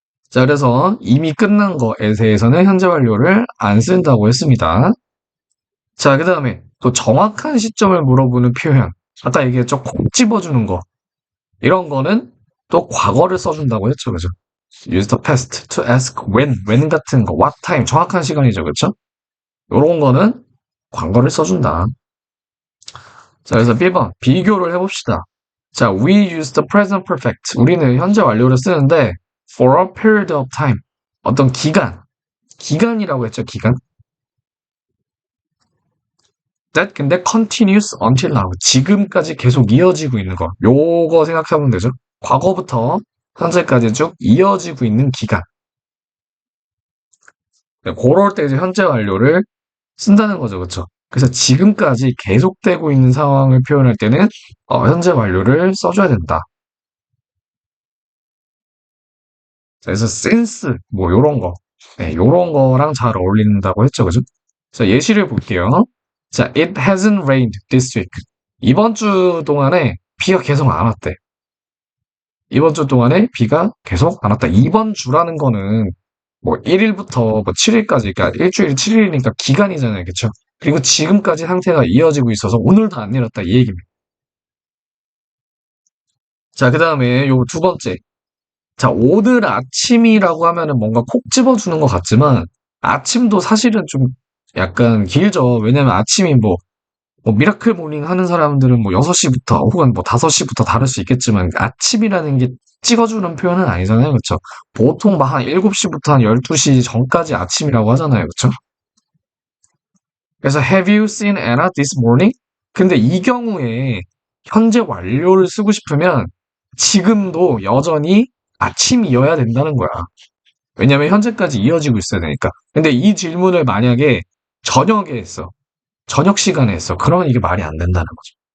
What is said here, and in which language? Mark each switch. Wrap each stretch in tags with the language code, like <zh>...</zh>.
<ko>자, 그래서 이미 끝난 거에 대해서는 현재 완료를 안 쓴다고 했습니다. 자, 그 다음에 또 정확한 시점을 물어보는 표현. 아까 얘기했죠. 콕 집어주는 거. 이런 거는 또 과거를 써준다고 했죠. 그죠?</ko> <en>Use the past to ask when</en> <ko>같은 거,</ko> <en>what time,</en> <ko>정확한 시간이죠. 그쵸? 요런 거는 과거를 써준다. 자, 그래서 B번, 비교를 해봅시다. 자,</ko> <en>we use the present perfect.</en> <ko>우리는 현재 완료를 쓰는데</ko> <en>for a period of time.</en> <ko>어떤 기간이라고 했죠, 기간.</ko> <en>That</en> <ko>근데</ko> <en>continues until now.</en> <ko>지금까지 계속 이어지고 있는 거. 요거 생각해보면 되죠. 과거부터 현재까지 쭉 이어지고 있는 기간. 그럴 때 이제 현재 완료를 쓴다는 거죠, 그렇죠? 그래서 지금까지 계속되고 있는 상황을 표현할 때는 현재 완료를 써줘야 된다. 그래서 since 뭐 요런 거, 네, 요런 거랑 잘 어울린다고 했죠, 그죠? 자, 예시를 볼게요. 자,</ko> <en>it hasn't rained this week.</en> <ko>이번 주 동안에 비가 계속 안 왔대. 이번 주 동안에 비가 계속 안 왔다. 이번 주라는 거는 뭐 1일부터 뭐 7일까지, 그러니까 일주일 7일이니까 기간이잖아요, 그쵸? 그리고 지금까지 상태가 이어지고 있어서 오늘도 안 내렸다 이 얘기입니다. 자, 그 다음에 요 두 번째. 자, 오늘 아침이라고 하면은 뭔가 콕 집어주는 것 같지만 아침도 사실은 좀 약간 길죠. 왜냐면 아침이 뭐 미라클 모닝 하는 사람들은 뭐 6시부터 혹은 뭐 5시부터 다를 수 있겠지만 아침이라는 게 찍어주는 표현은 아니잖아요. 그쵸? 보통 막 한 7시부터 한 12시 전까지 아침이라고 하잖아요. 그쵸? 그래서</ko> <en>have you seen Anna this morning?</en> <ko>근데 이 경우에 현재 완료를 쓰고 싶으면 지금도 여전히 아침이어야 된다는 거야. 왜냐면 현재까지 이어지고 있어야 되니까. 근데 이 질문을 만약에 저녁에 했어. 저녁 시간에 했어. 그러면 이게 말이 안 된다는 거죠.</ko>